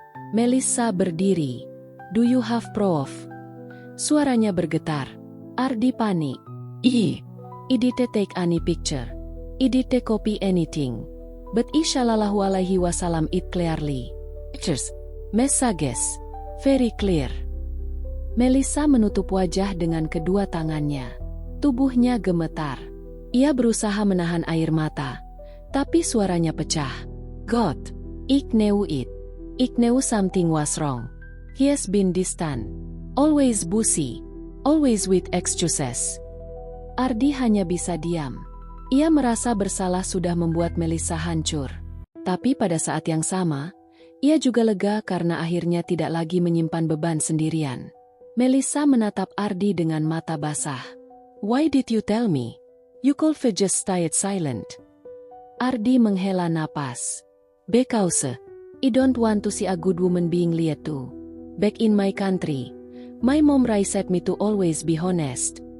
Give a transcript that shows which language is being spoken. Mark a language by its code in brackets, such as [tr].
[id] Melissa berdiri. [en] "Do you have proof?" [id] Suaranya bergetar. Ardi panik. [en] I didn't take any picture. I didn't copy anything. But I shallallahu alaihi wasallam it clearly. Pictures, messages, very clear." [id] Melissa menutup wajah dengan kedua tangannya. Tubuhnya gemetar. Ia berusaha menahan air mata. Tapi suaranya pecah. [en] "God, I knew it. I knew something was wrong. He has been distant. Always busy. Always with excuses." [id] Ardi hanya bisa diam. Ia merasa bersalah sudah membuat Melissa hancur. Tapi pada saat yang sama, ia juga lega karena akhirnya tidak lagi menyimpan beban sendirian. Melissa menatap Ardi dengan mata basah. [en] "Why did you tell me? You could have just stayed silent." [id] Ardi menghela napas. [en] "Because I don't want to see a good woman being lied to. Back in my country, my mom raised me to always be honest.